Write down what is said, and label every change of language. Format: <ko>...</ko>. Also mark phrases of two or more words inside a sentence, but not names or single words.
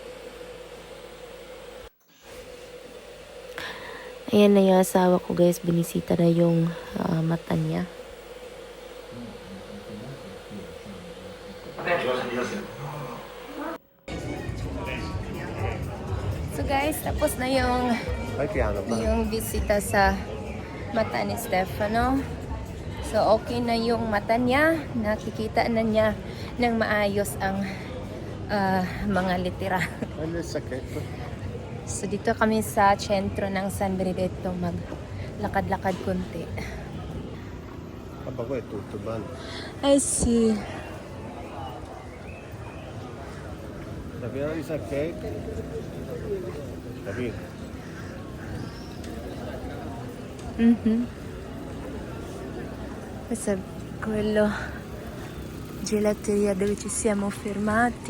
<tl>Ayan na yung asawa ko, guys. Binisita na yung mata niya.</tl> <en>So guys,</en> <tl>tapos na yung</tl> <it>Fai piano, va.</it> <tl>bisita sa mata ni Stefano. So okay na yung mata niya. Nakikita na niya ng maayos ang mga litera.</tl> <it>Quello è il sacchetto.</it> <tl>So dito kami sa sentro ng San Benedetto, maglakad-lakad konti.</tl> <it>Vabbè, poi è tutto, bando.</it> <en>I see.</en> <it>Sta pieno di sacchetti. Capito? Questo è quello gelateria dove ci siamo fermati.</it>